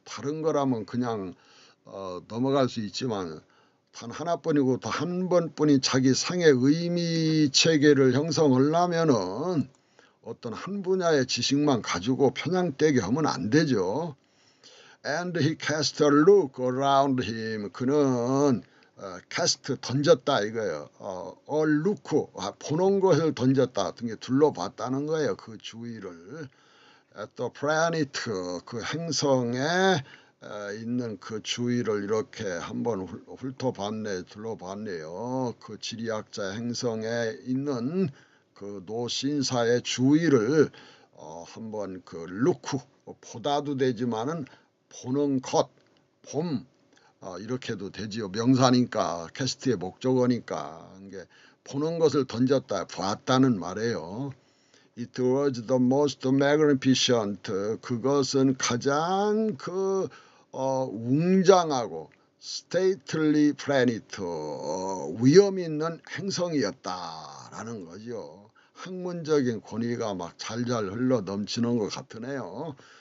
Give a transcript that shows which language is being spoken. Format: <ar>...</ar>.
<ko>다른 거라면 그냥 넘어갈 수 있지만 단 하나뿐이고 또 한 번뿐인 자기 생의 의미 체계를 형성하려면은 어떤 한 분야의 지식만 가지고 편향되게 하면 안 되죠.</ko> <en>And he cast a look around him.</en> <ko>그는 cast 던졌다 이거예요. look 보는 것을 던졌다. 등에 둘러봤다는 거예요. 그 주위를.</ko> <en>At the planet</en> <ko>그 행성에 있는 그 주위를 이렇게 한번 둘러봤네요. 그 지리학자 행성에 있는 그 노신사의 주위를 한번 그 루크 보다도 되지만은 보는 것, 이렇게도 되지요. 명사니까 캐스트의 목적어니까 이게 보는 것을 던졌다, 봤다는 말이에요.</ko> <en>It was the most magnificent.</en> <ko>그것은 가장 웅장하고</ko> <en>stately planet,</en> <ko>위험 있는 행성이었다라는 거죠. 학문적인 권위가 막 잘잘 흘러 넘치는 것 같으네요.</ko>